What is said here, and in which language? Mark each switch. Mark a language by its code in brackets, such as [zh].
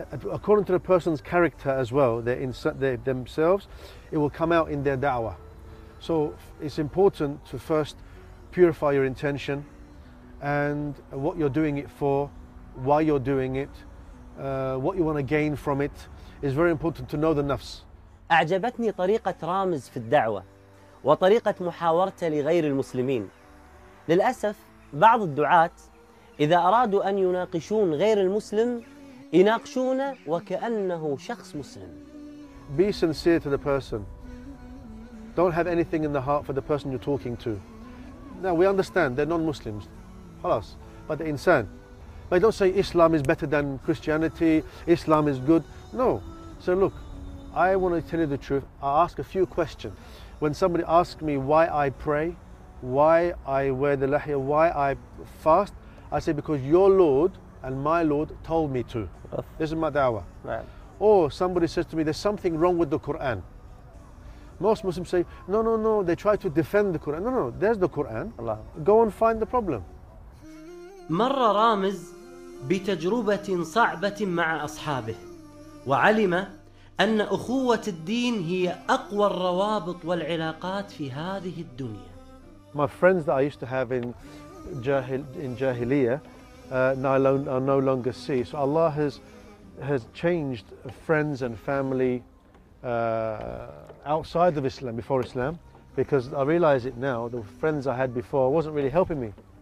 [en] According to the person's character as well, themselves, it will come out in their da'wah. So it's important to first purify your intention and what you're doing it for, why you're doing it, what you want to gain from it. It's very important to know the nafs. [ar] أعجبتني طريقة رامز في الدعوة وطريقة محاورته لغير المسلمين. للأسف بعض الدعاة إذا أرادوا أن يناقشون غير المسلم يناقشونه وكأنه شخص مسلم. [en] Be sincere to the person. Don't have anything in the heart for the person you're talking to. Now we understand they're non-Muslims. [ar] خلاص. [en] But the insan. But don't say Islam is better than Christianity. Islam is good. No. So look, I want to tell you the truth. I ask a few questions. When somebody asks me why I pray, why I wear the lahya, why I fast, I say because your Lord and my Lord told me to. This is my da'wah. Right. Or somebody says to me, there's something wrong with the Quran. Most Muslims say, no, no, no. They try to defend the Quran. No, no, there's the Quran. Allah. Go and find the problem. [ar] مر رامز بتجربة صعبة مع أصحابه وعلم أن أخوة الدين هي أقوى الروابط والعلاقات في هذه الدنيا. [en] My friends that I used to have in Jahiliyyah, I no longer see. So Allah has changed friends and family outside of Islam, before Islam, because I realize it now, the friends I had before wasn't really helping me.